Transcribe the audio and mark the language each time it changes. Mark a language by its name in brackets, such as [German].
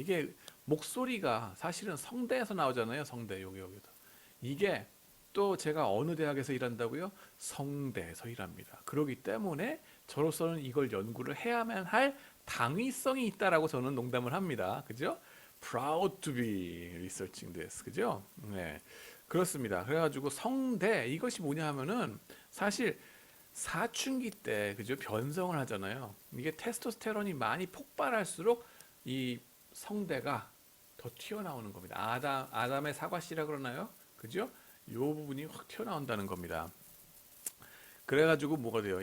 [Korean] 이게 목소리가 사실은 성대에서 나오잖아요. 성대 여기도. 이게 또 제가 어느 대학에서 일한다고요? 성대에서 일합니다. 그렇기 때문에 저로서는 이걸 연구를 해야만 할 당위성이 있다라고 저는 농담을 합니다. 그죠? [English] Proud to be researching this. [Korean] 그죠? 네. 그렇습니다. 그래가지고 성대 이것이 뭐냐 하면은 사실 사춘기 때 그죠 변성을 하잖아요. 이게 테스토스테론이 많이 폭발할수록 이 성대가 더 튀어나오는 겁니다. 아담의 사과씨라 그러나요? 그죠? 요 부분이 확 튀어나온다는 겁니다. 그래가지고 뭐가 돼요?